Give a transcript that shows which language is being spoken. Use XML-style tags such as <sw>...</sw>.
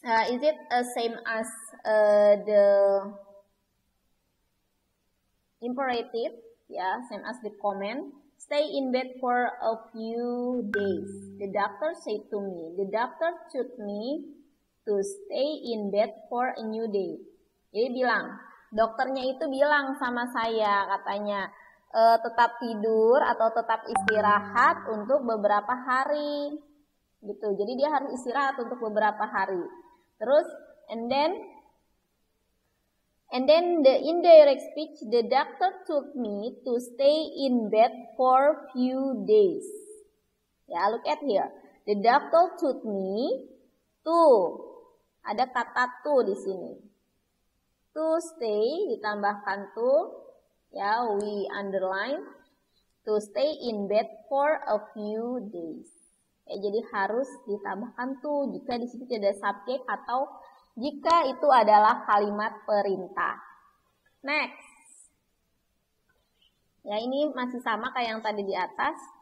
<en>Is it same as the imperative? Yeah, same as the command. Stay in bed for a few days. The doctor said to me. The doctor told me to stay in bed for a new day.</en> <id>Jadi dokternya itu bilang sama saya, katanya tetap tidur atau tetap istirahat untuk beberapa hari. Gitu. Jadi dia harus istirahat untuk beberapa hari. Terus,</id> <en>and then the indirect speech, the doctor told me to stay in bed for few days. Ya, look at here. The doctor told me to,</en> <id>ada kata to di sini.</id> <en>To stay</en> <id>ditambahkan</id> <en>to, ya, we underline. To stay in bed for a few days.</en> <id>Ya, jadi harus ditambahkan to jika di situ tidak ada subjek atau jika itu adalah kalimat perintah.</id> <en>Next.</en> <id>Ya, ini masih sama kayak yang tadi di atas.</id>